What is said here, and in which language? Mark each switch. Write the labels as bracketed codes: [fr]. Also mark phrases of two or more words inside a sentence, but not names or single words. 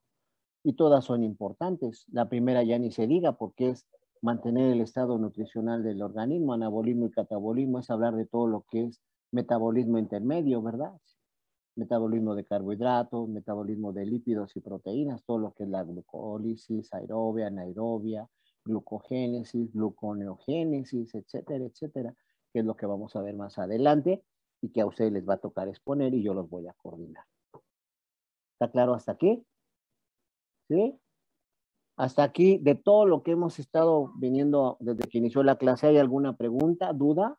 [es] Y todas son importantes. La primera ya ni se diga porque es mantener el estado nutricional del organismo, anabolismo y catabolismo, es hablar de todo lo que es metabolismo intermedio, ¿verdad? Metabolismo de carbohidratos, metabolismo de lípidos y proteínas, todo lo que es la glucólisis, aerobia, anaerobia, glucogénesis, gluconeogénesis, etcétera, etcétera, que es lo que vamos a ver más adelante y que a ustedes les va a tocar exponer y yo los voy a coordinar. ¿Está claro hasta aquí? ¿Sí? Hasta aquí, de todo lo que hemos estado viniendo desde que inició la clase, ¿hay alguna pregunta, duda?